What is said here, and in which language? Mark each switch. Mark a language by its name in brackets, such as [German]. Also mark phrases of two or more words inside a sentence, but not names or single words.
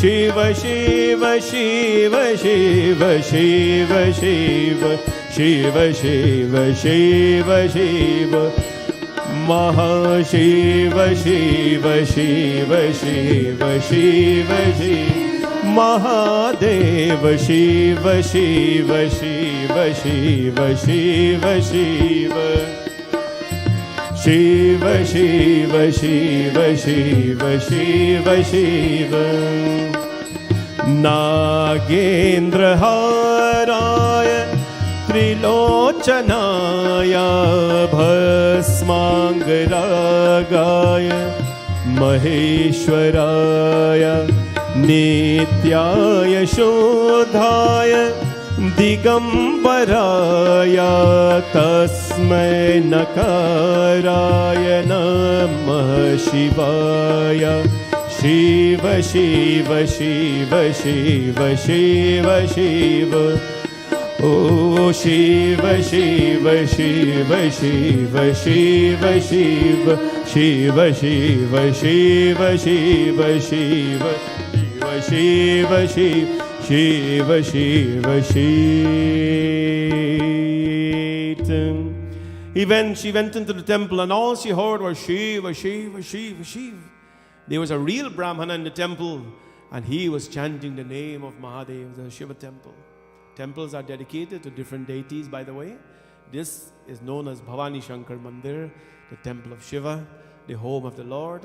[English] Shiva Shiva Shiva Shiva Shiva Shiva Shiva Shiva Shiva Shiva Maha Shiva Shiva Shiva Shiva Shiva Shiva Mahadeva Shiva Shiva Shiva Shiva Shiva Shiva [Sanskrit] Shiva Shiva Shiva Shiva Shiva Shiva Nagendra Haraya Trilochanaya Bhasmangaragaya Maheshwaraya Nityaya Shodhaya Digambaraya Tasmai Nakaraya Namah [English] Shivaya Shiva Shiva Shiva Shiva Shiva Shiva Oh Shiva Shiva Shiva Shiva Shiva Shiva Shiva Shiva Shiva Shiva Shiva Shiva Shiva Shiva Shiva. She went into the temple and all she heard was Shiva, Shiva, Shiva, Shiva. There was a real Brahmana in the temple and he was chanting the name of Mahadev, the Shiva temple. Temples are dedicated to different deities, by the way. This is known as Bhavani Shankar Mandir, the temple of Shiva, the home of the Lord.